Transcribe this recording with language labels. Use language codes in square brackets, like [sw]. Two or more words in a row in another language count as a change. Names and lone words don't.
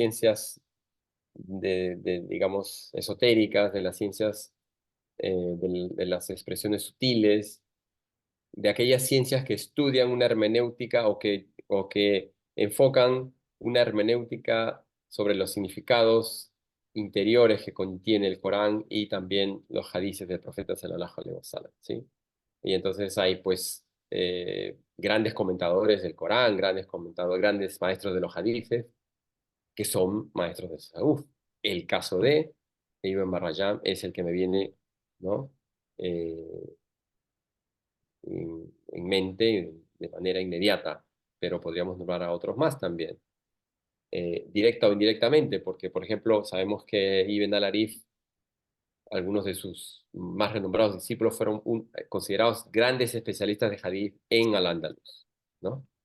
[es] ciencias, digamos, esotéricas, de las ciencias de las expresiones sutiles, de aquellas ciencias que estudian una hermenéutica o que enfocan una hermenéutica sobre los significados interiores que contiene el Corán y también los hadices del profeta [ar] صلى الله عليه وسلم, [es] ¿sí? Y entonces hay pues grandes comentadores del Corán, grandes comentadores, grandes maestros de los hadices, que son maestros de tasawuf. El caso de Ibn Marrayán es el que me viene, ¿no? Eh, en mente de manera inmediata, pero podríamos nombrar a otros más también, directa o indirectamente, porque, por ejemplo, sabemos que Ibn al-Arif, algunos de sus más renombrados discípulos fueron considerados grandes especialistas de hadith en Al-Ándalus, ¿no?